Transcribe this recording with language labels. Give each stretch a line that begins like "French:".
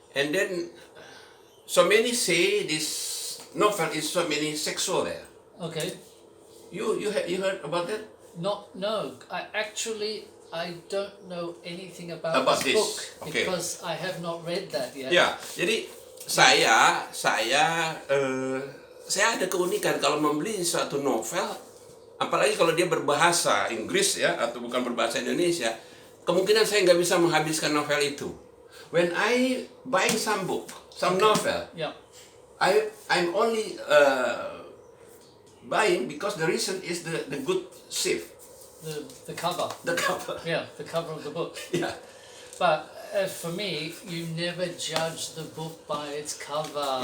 English: And then so many say this novel is so many sexual there. Okay. You heard about that? No. I don't know anything about This. book Okay. because I have not read that yet.
Indonesian: Ya, jadi saya ada keunikan kalau membeli suatu novel, apalagi kalau dia berbahasa Inggris ya atau bukan berbahasa Indonesia, kemungkinan saya nggak bisa menghabiskan novel itu.
English: When I buying some book, some novel, Yeah. I'm only buying because the reason is the good shape, The cover. the cover. Yeah, the cover of the book. Yeah. But for me, you never judge the book by its cover.